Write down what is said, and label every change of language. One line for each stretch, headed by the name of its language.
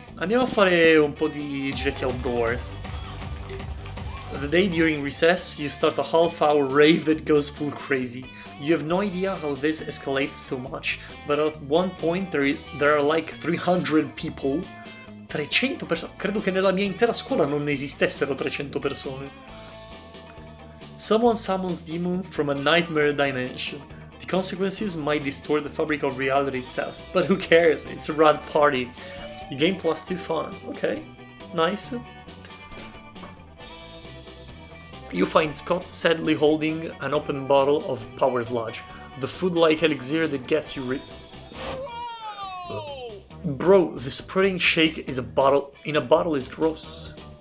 Italian: Andiamo a fare un po' di giretti outdoors.
English: The day during recess, you start a half-hour rave that goes full crazy. You have no idea how this escalates so much, but at one point there are like 300 people.
Italian: 300 persone? Credo che nella mia intera scuola non esistessero 300 persone.
English: Someone summons demon from a nightmare dimension. The consequences might distort the fabric of reality itself, but who cares? It's a rad party. You gain +2 fun. Okay, nice. You find Scott sadly holding an open bottle of Power Sludge, the food-like elixir that gets you Bro, this protein shake is in a bottle is gross.